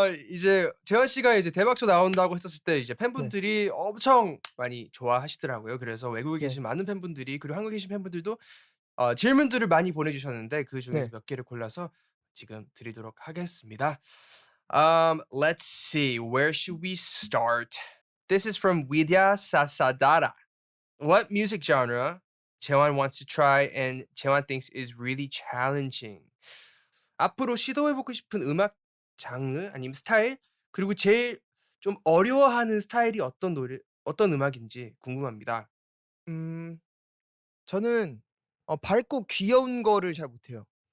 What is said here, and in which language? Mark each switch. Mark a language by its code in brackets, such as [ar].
[ko] 이제 재환 씨가 이제 대박조 나온다고 했었을 때 이제 네. 팬분들이 엄청 많이 좋아하시더라고요. 그래서 외국에 네. 계신 많은 팬분들이 그리고 한국에 계신 팬분들도 질문들을 많이 보내주셨는데 그중에서 네. 몇 개를 골라서 지금 드리도록 하겠습니다. [en] Let's see. Where should we start? This is from Widya Sasadara. What music genre 재환 wants to try and 재환 thinks is really challenging? [ko] 앞으로 시도해보고 싶은 음악 장르 아니면 스타일 그리고 제일 좀 어려워하는 스타일이 어떤 음악인지 궁금합니다. 음 저는 밝고 귀여운 거를 잘 못해요.